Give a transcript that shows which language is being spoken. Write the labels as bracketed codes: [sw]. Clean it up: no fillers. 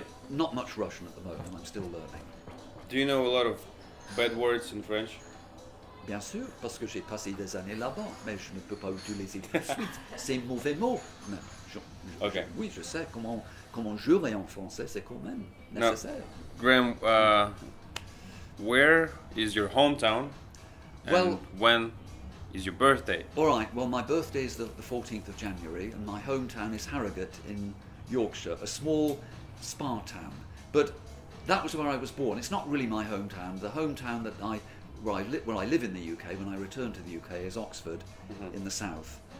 [en] But not much Russian at the moment. I'm still learning. Do you know a lot of bad words in French? [fr] Bien sûr, parce que j'ai passé des années là-bas, mais je ne peux pas utiliser tout de suite ces mauvais mots. Mais oui, je sais comment jurer en français, c'est quand même nécessaire. [en] Now, Graham, where is your hometown? And when is your birthday? All right, well, my birthday is the 14th of January, and my hometown is Harrogate in Yorkshire, a small spa town. But that was where I was born. It's not really my hometown. The hometown where I live in the UK when I return to the UK is Oxford in the south.